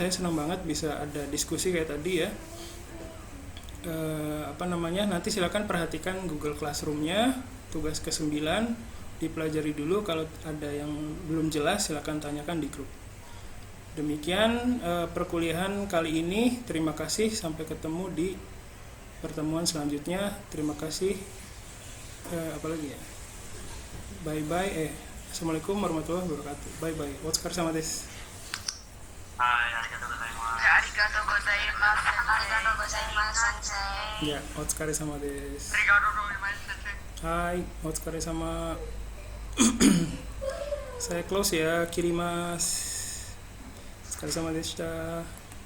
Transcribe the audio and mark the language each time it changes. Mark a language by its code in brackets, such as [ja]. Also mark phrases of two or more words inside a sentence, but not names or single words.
[id] Saya senang banget bisa ada diskusi kayak tadi ya. Nanti silakan perhatikan Google Classroom-nya, tugas ke-9 dipelajari dulu. Kalau ada yang belum jelas silakan tanyakan di grup. Demikian perkuliahan kali ini. Terima kasih, sampai ketemu di pertemuan selanjutnya. Terima kasih. Apalagi ya, [en] bye bye. [ar] السلام عليكم ورحمة الله وبركاته. [en] Bye bye. [ja] Otsukaresama desu. Ya, otsukaresama desu. Hai, otsukaresama. [id] Saya close ya, [ja] kirimasu. Otsukaresama deshita.